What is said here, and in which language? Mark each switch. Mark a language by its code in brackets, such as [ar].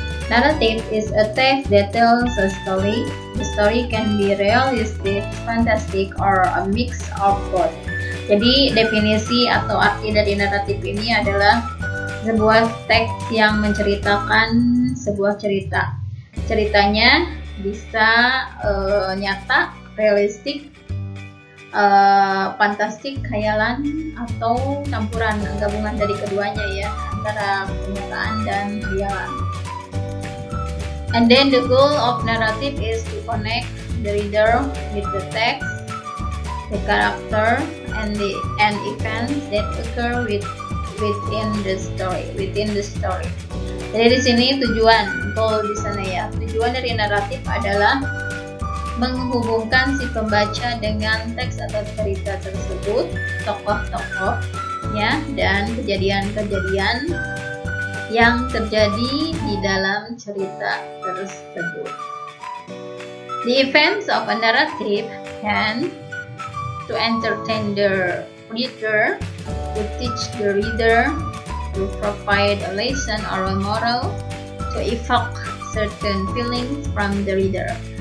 [en] Narrative is a text that tells a story. The story can be realistic, fantastic, or a mix of both. [id] Jadi definisi atau arti dari naratif ini adalah sebuah teks yang menceritakan sebuah cerita. Ceritanya bisa nyata, realistik, fantastik, khayalan, atau campuran gabungan dari keduanya ya, antara kenyataan dan khayalan. [en] And then the goal of narrative is to connect the reader with the text, the character, and the events that occur within the story. [id] Jadi di sini tujuan, goal di sana ya. Tujuan dari naratif adalah menghubungkan si pembaca dengan teks atau cerita tersebut, tokoh-tokoh, ya, dan kejadian-kejadian yang terjadi di dalam cerita tersebut. [en] The events of a narrative can to entertain the reader, to teach the reader, to provide a lesson or a moral, to evoke certain feelings from the reader.